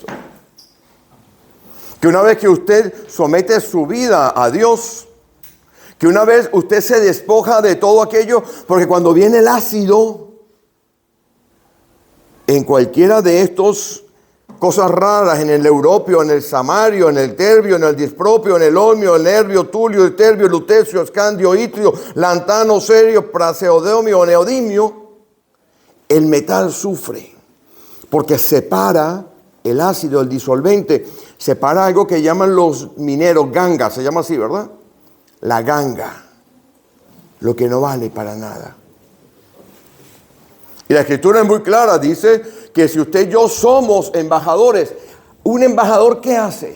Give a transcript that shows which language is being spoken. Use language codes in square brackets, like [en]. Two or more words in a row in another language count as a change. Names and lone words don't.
[es] Que una vez que usted somete su vida a Dios, que una vez usted se despoja de todo aquello, porque cuando viene el ácido, en cualquiera de estos cosas raras, en el europio, en el samario, en el terbio, en el dispropio, en el olmio, el nervio, tulio, el terbio, lutecio, escandio, itrio, lantano, serio, praseodomio, neodimio, el metal sufre, porque separa el ácido, el disolvente, separa algo que llaman los mineros ganga, se llama así, ¿verdad? La ganga, lo que no vale para nada. Y la Escritura es muy clara, dice que si usted y yo somos embajadores, ¿un embajador qué hace?